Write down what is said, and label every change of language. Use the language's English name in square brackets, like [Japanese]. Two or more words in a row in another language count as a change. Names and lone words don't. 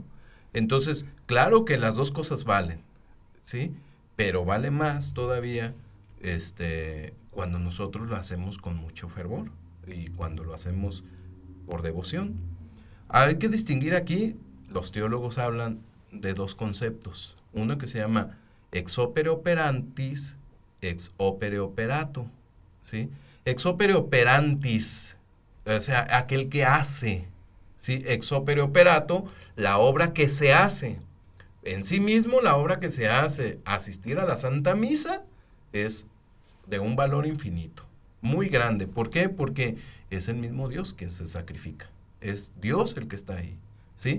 [Spanish] Entonces, claro que las dos cosas valen, ¿sí? Pero vale más todavía cuando nosotros lo hacemos con mucho fervor y cuando lo hacemos por devoción. Hay que distinguir aquí, los teólogos hablan de dos conceptos, uno que se llama [Latin] ex opere operantis, ex opere operato, [Spanish] ¿sí? [Latin] Ex opere operantis, [Spanish] o sea, aquel que hace, ¿sí? [Latin] Ex opere operato, [Spanish] la obra que se hace. En sí mismo, la obra que se hace, asistir a la Santa Misa, es de un valor infinito, muy grande. ¿Por qué? Porque es el mismo Dios que se sacrifica. Es Dios el que está ahí, ¿sí?